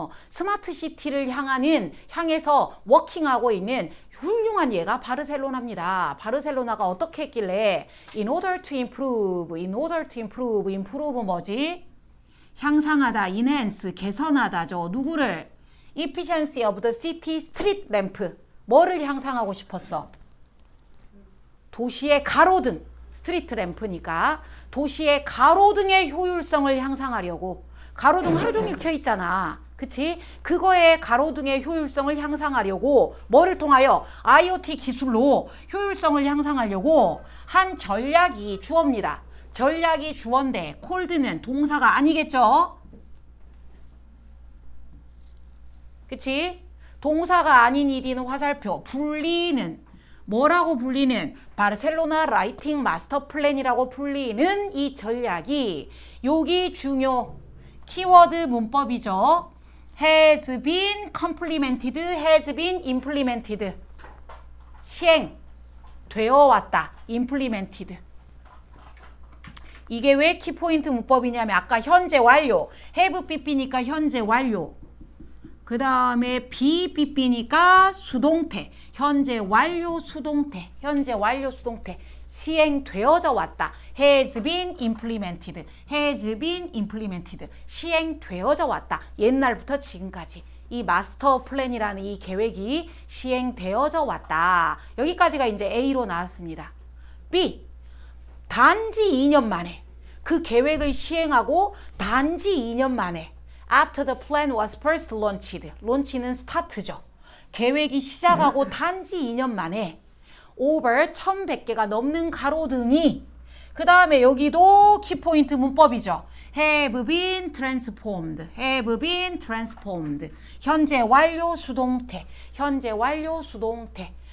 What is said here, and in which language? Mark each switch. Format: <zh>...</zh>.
<ko>스마트 시티를 향해서 워킹하고 있는 훌륭한 예가 바르셀로나입니다. 바르셀로나가 어떻게 했길래</ko> <en>in order to improve, improve</en> <ko>뭐지? 향상하다, enhance, 개선하다죠. 누구를?</ko> <en>efficiency of the city street lamp.</en> <ko>뭐를 향상하고 싶었어? 도시의 가로등, 스트리트 램프니까 도시의 가로등의 효율성을 향상하려고. 가로등 하루 종일 켜 있잖아. 그치? 그거의 가로등의 효율성을 향상하려고 뭐를 통하여? IoT 기술로 효율성을 향상하려고 한 전략이 주어입니다. 전략이 주어인데 콜드는 동사가 아니겠죠? 그치? 동사가 아닌 ED는 화살표. 불리는 뭐라고 불리는? 바르셀로나 라이팅 마스터 플랜이라고 불리는 이 전략이 여기 중요 키워드 문법이죠.</ko> <en>has been complemented, has been implemented.</en> <ko>시행되어 왔다. implemented. 이게 왜 키포인트 문법이냐면 아까 현재 완료. have pp니까 현재 완료. 그 다음에 be pp니까 수동태. 현재 완료 수동태. 현재 완료 수동태. 시행되어져 왔다.</ko> <en>has been implemented. has been implemented.</en> <ko>시행되어져 왔다. 옛날부터 지금까지. 이 마스터 플랜이라는 이 계획이 시행되어져 왔다. 여기까지가 이제 A로 나왔습니다. B. 단지 2년 만에. 그 계획을 시행하고 단지 2년 만에.</ko> <en>After the plan was first launched.</en> <ko>론치는 스타트죠. 계획이 시작하고 단지 2년 만에</ko> <en>over</en> <ko>1100개가 넘는 가로등이 그 다음에 여기도 키포인트 문법이죠.</ko> <en>have been transformed. have been transformed.</en> <ko>현재 완료 수동태. 현재 완료 수동태.</ko>